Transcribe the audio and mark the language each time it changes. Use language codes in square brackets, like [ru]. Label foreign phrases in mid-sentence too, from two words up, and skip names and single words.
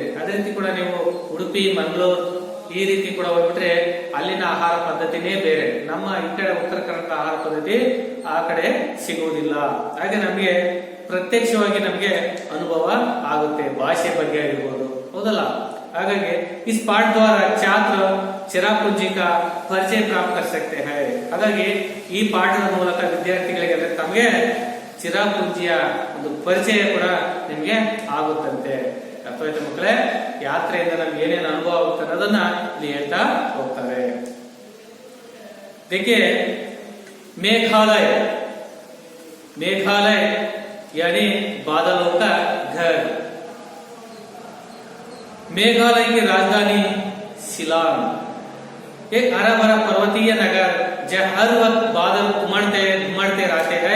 [kn] ಅದೇ ರೀತಿ ಕೂಡ ನೀವು ಉಡುಪಿ, ಮಂಗಳೂರು ಈ ರೀತಿ ಕೂಡ ಹೋಗ್ಬಿಟ್ರೆ ಅಲ್ಲಿನ ಆಹಾರ ಪದ್ಧತಿನೇ ಬೇರೆ. ನಮ್ಮ ಈ ಕಡೆ ಉತ್ತರ ಕರ್ನಾಟಕ ಆಹಾರ ಪದ್ಧತಿ ಆ ಕಡೆ ಸಿಗುವುದಿಲ್ಲ. ಹಾಗೆ ನಮಗೆ ಪ್ರತ್ಯಕ್ಷವಾಗಿ ನಮಗೆ ಅನುಭವ ಆಗುತ್ತೆ, ಭಾಷೆ ಬಗ್ಗೆ ಆಗಿರ್ಬೋದು, ಹೌದಲ್ಲ? [hi] ಹಾಗಾಗಿ इस पाठ द्वारा छात्र चिरापुंजी का परिचय प्राप्त कर सकते हैं. [kn] ಹಾಗಾಗಿ ಈ ಪಾಠದ ಮೂಲಕ ವಿದ್ಯಾರ್ಥಿಗಳಿಗೆ ತಮಗೆ ಚಿರಾಪುಂಜಿಯ ಒಂದು ಪರಿಚಯ ಕೂಡ ನಿಮಗೆ ಆಗುತ್ತಂತೆ. ಅರ್ಥವಾಯ್ತು ಮಕ್ಕಳೇ? ಯಾತ್ರೆಯಿಂದ ನಮ್ಗೆ ಏನೇನು ಅನುಭವ ಆಗುತ್ತೆ ಅನ್ನೋದನ್ನ ಇಲ್ಲಿ ಹೇಳ್ತಾ ಹೋಗ್ತಾರೆ. [hi] देखिए मेघालय, मेघालय यानी बादलों का घर. मेघालय की राजधानी शिलांग एक हरा भरा पर्वतीय नगर जहाँ हर वक्त बादल घुमड़ते रहते हैं.